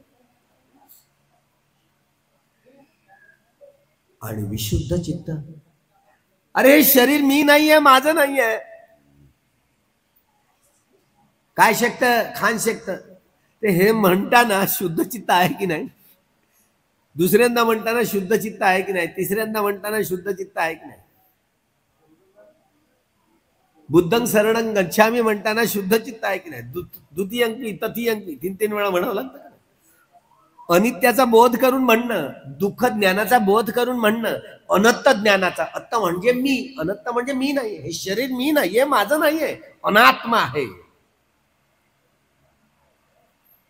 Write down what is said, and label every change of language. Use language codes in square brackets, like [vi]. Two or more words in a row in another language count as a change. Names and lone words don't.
[mr] आणि विशुद्ध चित्त, अरे शरीर मी नाहीये, माझं नाहीये. काय शकतं? खान शकतं. ते हे म्हणताना शुद्ध चित्त आहे की नाही, दुसऱ्यांदा म्हणताना शुद्ध चित्त आहे की नाही, तिसऱ्यांदा म्हणताना शुद्ध चित्त आहे की नाही, [pi] बुद्धं शरणं गच्छामी [mr] म्हणताना शुद्ध चित्त आहे की नाही, [pi] द्वितीयंकी तृतीयंकी [mr] 3-3 वेळा म्हणावं लागतं. अनित्याचा बोध करून म्हणणं, दुःख ज्ञानाचा बोध करून म्हणणं, अनत्त ज्ञानाचा. अत्त म्हणजे मी, अनत्त म्हणजे मी नाही. हे शरीर मी नाहीये, माझं नाहीये, अनात्मा आहे.